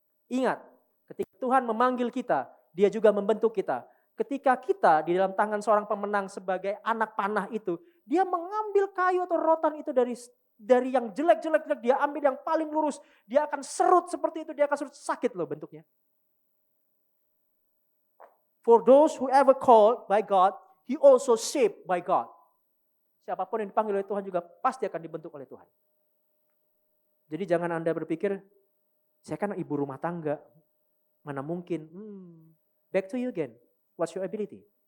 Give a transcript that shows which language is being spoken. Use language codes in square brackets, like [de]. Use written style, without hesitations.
[id] Ingat, ketika Tuhan memanggil kita, Dia juga membentuk kita. Ketika kita di dalam tangan seorang pemenang sebagai anak panah itu, dia mengambil kayu atau rotan itu dari yang jelek-jelek, dia ambil yang paling lurus, dia akan serut seperti itu, dia akan serut, sakit loh bentuknya. [en] For those who ever called by God, he also shaped by God. [id] Siapapun yang dipanggil oleh Tuhan juga pasti akan dibentuk oleh Tuhan. Jadi jangan Anda berpikir, saya kan ibu rumah tangga, mana mungkin. [en] Back to you again, what's your ability?